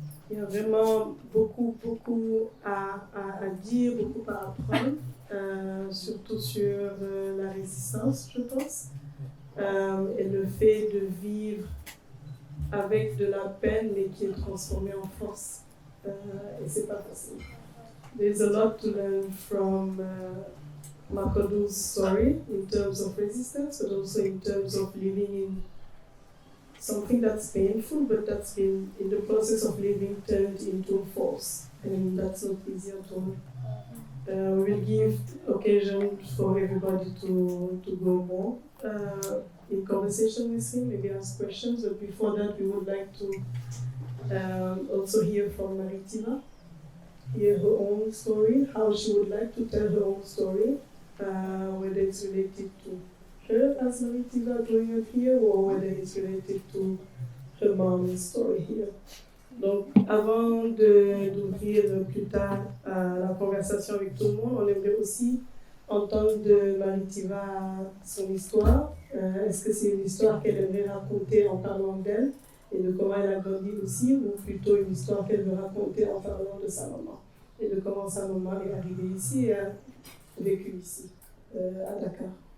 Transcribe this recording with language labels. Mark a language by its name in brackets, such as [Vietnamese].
[French] Il y a vraiment beaucoup à dire, beaucoup à apprendre, surtout sur la résistance, je pense, et le fait de vivre avec de la peine, mais qui est transformée en force. Et c'est pas facile. [English] There's a lot to learn from Macodou's story in terms of resistance, but also in terms of living in something that's painful, but that's been in the process of living turned into force. And that's not easy at all. We'll give occasion for everybody to go more in conversation with him, maybe ask questions. But before that, we would like to also hear from Thiva, hear her own story, how she would like to tell her own story, whether it's related to her as as Thiva growing up here, or whether it's related to her mom's story here. [French] Donc, avant d'ouvrir plus tard la conversation avec tout le monde, on aimerait aussi entendre de Thiva son histoire. Est-ce que c'est une histoire qu'elle aimerait raconter en parlant d'elle et de comment elle a grandi aussi, ou plutôt une histoire qu'elle veut raconter en parlant de sa maman et de comment sa maman est arrivée ici et a vécu ici, à Dakar.